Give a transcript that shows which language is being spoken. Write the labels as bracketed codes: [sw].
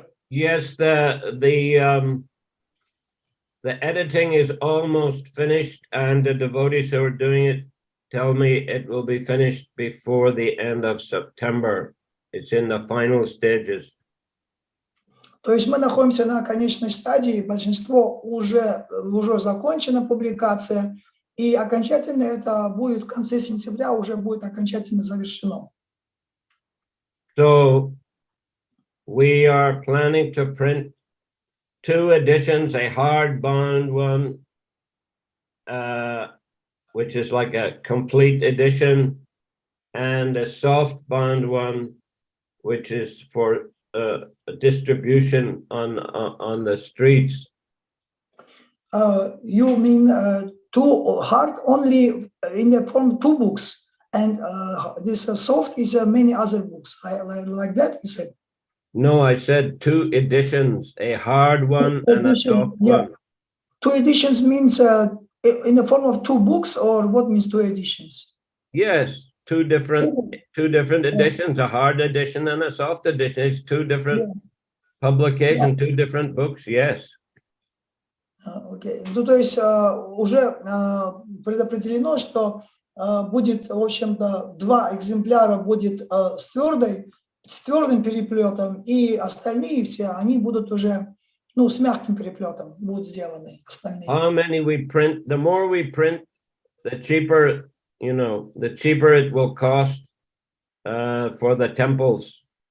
[en] Yes, the editing is almost finished, and the devotees who are doing it tell me it will be finished before the end of September. It's in the final stages. [ru] То есть мы находимся на конечной стадии, большинство уже закончена публикация, и окончательно это будет в конце сентября, уже будет окончательно завершено. [en] So we are planning to print 2 editions, a hardbound one, which is like a complete edition, and a softbound one, which is for distribution on the streets. You mean 2 hard only in the form 2 books, and this soft is many other books, like that you said? No, I said 2 editions, a hard one and a soft one. 2 editions means in the form of 2 books, or what means 2 editions? Yes, 2 different editions, a hard edition and a soft edition. It's 2 different publications, 2 different books. Yes. Okay. [ru] Ну, то есть уже предопределено, что будет, в общем-то, 2 экземпляра будет с твердым переплетом, и остальные все, они будут уже, ну, с мягким переплетом будут сделаны остальные. [en] How many we print? The more we print, the cheaper, you know, the cheaper it will cost for the temples.